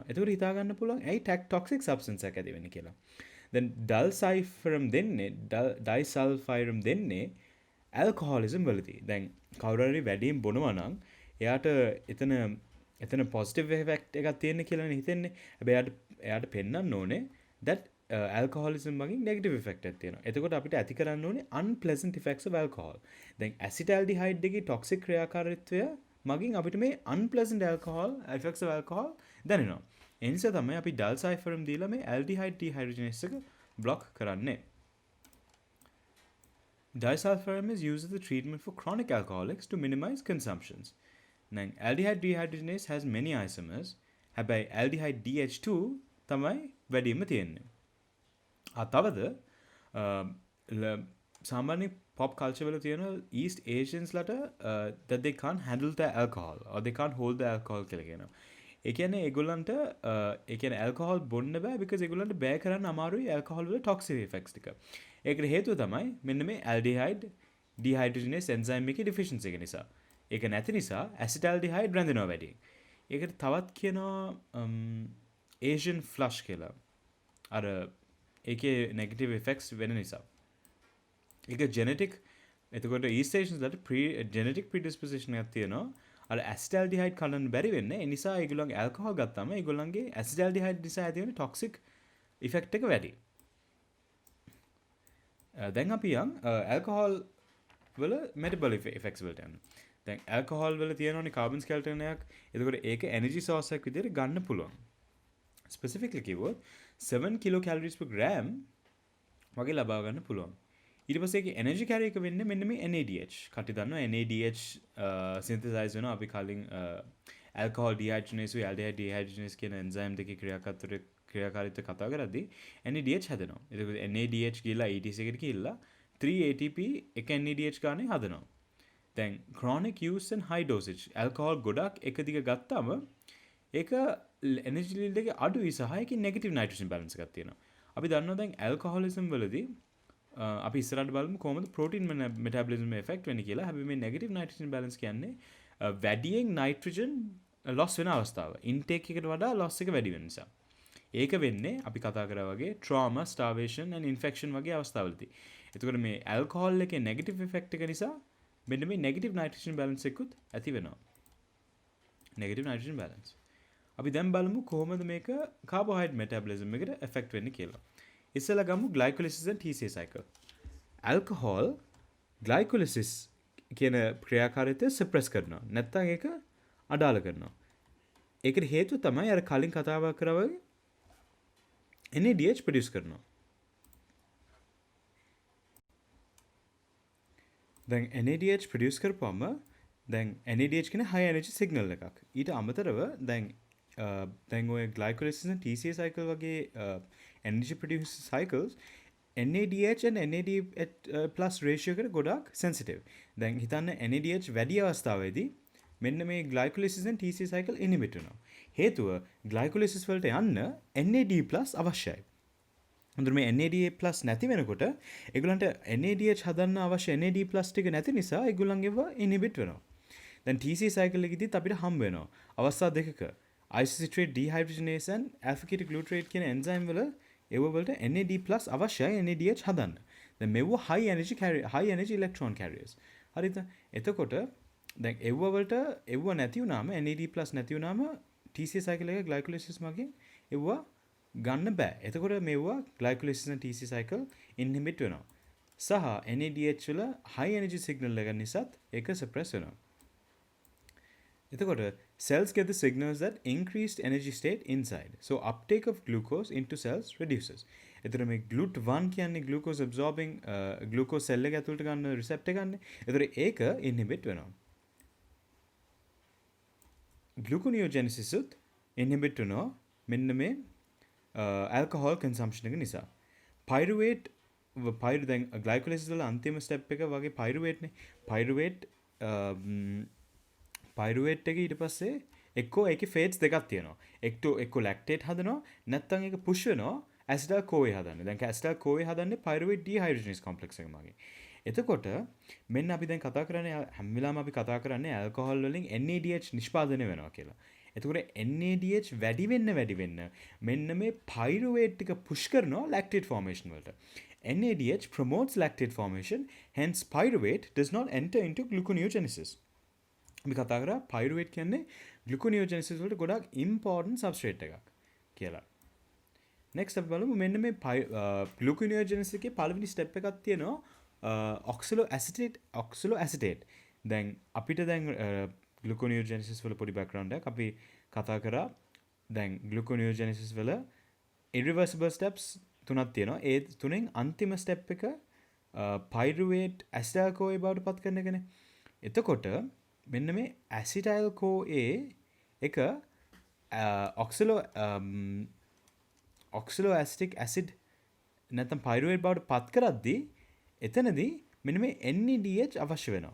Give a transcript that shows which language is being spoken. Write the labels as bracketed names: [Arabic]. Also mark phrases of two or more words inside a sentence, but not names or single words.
[Sinhala] ඒකට හිතා ගන්න පුළුවන් ඇයි [English] toxic substance [Sinhala] එකක් ඇති වෙන්නේ කියලා. then disulfiram දෙන්නේ alcoholism වලදී. දැන් කවුරු හරි වැඩියෙන් බොනවා නම් එයාට එතන [English] positive effect [Sinhala] එකක් තියෙන කියලා හිතෙන්නේ. හැබැයි එයාට පෙන්වන්න ඕනේ [English] that alcoholism [Sinhala] මගින් [English] negative effect [Sinhala] එකක් තියෙනවා. එතකොට අපිට ඇති කරන්න ඕනේ [English] unpleasant effects of alcohol. [Sinhala] දැන් acetaldehyde එකේ toxic ක්‍රියාකාරීත්වය මගින් අපිට මේ [English] unpleasant effects of alcohol [Sinhala] දැනෙනවා. ඒ නිසා තමයි අපි disulfiram දීලා මේ [English] aldehyde dehydrogenase [Sinhala] එක block කරන්නේ. [English] Disulfiram is used as a treatment for chronic alcoholics to minimize consumptions. Now, aldehyde dehydrogenase has many isomers. [Sinhala] හැබැයි [English] aldehyde DH2 [Sinhala] තමයි වැඩිම තියෙන්නේ. තවද සාමාන්‍ය [English] pop culture [Sinhala] වල තියෙන East Asians ලට [English] that they can't handle the alcohol or they can't hold the alcohol [Sinhala] කියලා කියනවා. ඒ කියන්නේ ඒගොල්ලන්ට ඒ කියන්නේ alcohol බොන්න බෑ because ඒගොල්ලන්ට බෑ කරන්න අමාරුයි alcohol වල [English] toxic effects [Sinhala] ටික. ඒකට හේතුව තමයි මෙන්න මේ [English] aldehyde dehydrogenase enzyme [Sinhala] එකේ deficiency එක නිසා. ඒක නැති නිසා acetaldehyde රැඳෙනවා වැඩි. ඒකට තවත් කියනවා [English] Asian flush [Sinhala] කියලා. අර ඒකේ [English] negative effects [Sinhala] වෙන නිසා. ඒක genetic එතකොට East Asians වලට [English] genetic predisposition [Sinhala] එකක් තියෙනවා. අර acetaldehyde කලන්න බැරි වෙන්නේ. ඒ නිසා ඒගොල්ලන්ගේ alcohol ගත්තාම ඒගොල්ලන්ගේ acetaldehyde නිසා ඇති වෙන [English] toxic effect [Sinhala] එක වැඩි. දැන් අපි යන් alcohol වල [English] metabolic effects [Sinhala] වලට යනවා. දැන් alcohol වල තියෙනවනේ [English] carbon skeleton [Sinhala] එකක්. එතකොට ඒක [English] energy source [Sinhala] එකක් විදිහට ගන්න පුළුවන්. Specifically කිව්වොත් [English] 7 kilocalories per gram [Sinhala] වගේ ලබා ගන්න පුළුවන්. ඊට පස්සේ ඒකේ [English] energy carry [Sinhala] එක වෙන්නේ මෙන්න මේ NADH. කටි දන්නවා [English] NADH synthesize [Sinhala] වෙනවා අපි කලින් [English] alcohol dehydrogenase [Sinhala] ու [English] aldehyde dehydrogenase [Sinhala] කියන enzyme දෙකේ ක්‍රියාකාරීත්වය කතා කරද්දී NADH හැදෙනවා. එතකොට NADH ගිහලා ETC එකට ගිහලා 3 ATP එක NADH ගානේ හදනවා. දැන් [English] chronic use and high dosage alcohol [Sinhala] ගොඩක් එක දිග ගත්තාම ඒක [English] energy level [Sinhala] එකේ අඩුයි සහ ඒකේ [English] negative nitrogen balance [Sinhala] එකක් තියෙනවා. අපි දන්නවා දැන් alcoholism වලදී අපි ඉස්සරහට බලමු කොහොමද [English] protein metabolism effect [Sinhala] වෙන්නේ කියලා. හැබැයි මේ [English] negative nitrogen balance [Sinhala] කියන්නේ වැඩියෙන් [English] nitrogen loss [Sinhala] වෙන අවස්ථාව. ඉන්ටේක් එකට වඩා ලොස් එක වැඩි වෙන නිසා. ඒක වෙන්නේ අපි කතා කරා වගේ [English] trauma, starvation and infection [Sinhala] වගේ අවස්ථාවලදී. එතකොට මේ ඇල්කොහොල් එකේ [English] negative effect [Sinhala] එක නිසා මෙන්න මේ [English] negative nitrogen balance [Sinhala] එකකුත් ඇති වෙනවා. [English] negative nitrogen balance. [Sinhala] අපි දැන් බලමු කොහොමද මේක [English] carbohydrate metabolism [Sinhala] එකට එෆෙක්ට් වෙන්නේ කියලා. ඉස්සෙල්ලා ගමු [English] glycolysis and TCA cycle. alcohol glycolysis [Sinhala] කියන ක්‍රියාකාරීත්වය සප්‍රෙස් කරනවා. නැත්නම් ඒක අඩාල කරනවා. ඒකට හේතුව තමයි අර කලින් කතාව කරා වගේ [English] NADH produce [Sinhala] කරනවා. දැන් [English] NADH produce [Sinhala] කරපුවම දැන් NADH කියන්නේ [English] high energy signal [Sinhala] එකක්. ඊට අමතරව දැන් ඔය [English] glycolysis and TCA cycle [Sinhala] වගේ [English] energy produce cycles NADH and NAD+ ratio [Sinhala] එකට ගොඩාක් sensitive. දැන් හිතන්න NADH වැඩි අවස්ථාවේදී මෙන්න මේ [English] glycolysis and TCA cycle inhibit [Sinhala] වෙනවා. හේතුව glycolysis වලට යන්න NAD+ අවශ්‍යයි. හොඳට මේ NAD+ නැති වෙනකොට ඒගොල්ලන්ට NADH හදන්න අවශ්‍ය NAD+ ටික නැති නිසා ඒගොල්ලන්ගේව inhibit වෙනවා. දැන් [English] TCA cycle [Sinhala] එකේදීත් අපිට හම්බ වෙනවා අවස්ථා දෙකක [English] isocitrate dehydrogenase and alpha ketoglutarate [Sinhala] කියන enzyme වල ඒව වලට NAD+ අවශ්‍යයි NADH හදන්න. දැන් මෙව [English] high energy electron carriers. [Sinhala] හරිද? එතකොට දැන් ඒව වලට ඒව නැති වුනාම NAD+ නැති වුනාම [English] TCA cycle [Sinhala] එක glycolysis මගින් ඒව ගන්න බෑ. එතකොට මේවා [English] glycolysis and TCA cycle inhibit [Sinhala] වෙනවා. සහ NADH වල [English] high energy signal [Sinhala] එක නිසාත් ඒක suppress වෙනවා. [English] එතකොට cells get the signals that increased energy state inside. So uptake of glucose into cells reduces. [Sinhala] එතකොට මේ GLUT1 කියන්නේ [English] glucose absorbing glucose cell [Sinhala] එක ඇතුළට ගන්න receptor එකන්නේ. එතකොට ඒක inhibit වෙනවා. gluconeogenesis උත් inhibit වෙනවා මෙන්න මේ [English] alcohol consumption [Sinhala] එක නිසා. pyruvate දැන් glycolysis වල අන්තිම step එක වගේ pyruvate නේ. pyruvate එක ඊට පස්සේ එක්කෝ ඒකේ fates දෙකක් තියෙනවා. එක්කෝ lactate හදනවා නැත්නම් ඒක push වෙනවා [English] acetyl CoA [Sinhala] හදන්න. දැන් [English] acetyl CoA [Sinhala] හදන්නේ [English] pyruvate dehydrogenase complex [Sinhala] එක මගින්. එතකොට මෙන්න අපි දැන් කතා කරන්නේ හැම වෙලාවෙම අපි කතා කරන්නේ alcohol වලින් NADH නිෂ්පාදනය වෙනවා කියලා. එතකොට NADH වැඩි වෙන්න මෙන්න මේ pyruvate ටික push කරනවා [English] lactate formation [Sinhala] වලට. [English] NADH promotes lactate formation, hence pyruvate does not enter into gluconeogenesis. [Sinhala] අපි කතා කරා pyruvate කියන්නේ gluconeogenesis වලට ගොඩාක් [English] important substrate [Sinhala] එකක් කියලා. next අපි බලමු මෙන්න මේ gluconeogenesis එකේ පළවෙනි step එකක් තියෙනවා oxaloacetate. දැන් අපිට දැන් gluconeogenesis වල පොඩි background එකක් අපි කතා කරා. දැන් gluconeogenesis වල [English] irreversible steps [Sinhala] තුනක් තියෙනවා. ඒ තුනෙන් අන්තිම step එක [English] pyruvate acetyl CoA [Sinhala] බවට පත් කරන එකනේ. එතකොට මෙන්න මේ [English] acetyl CoA [Sinhala] එක [English] oxaloacetic acid [Sinhala] නැත්නම් pyruvate බවට පත් කරද්දී එතනදී මෙන්න මේ NADH අවශ්‍ය වෙනවා.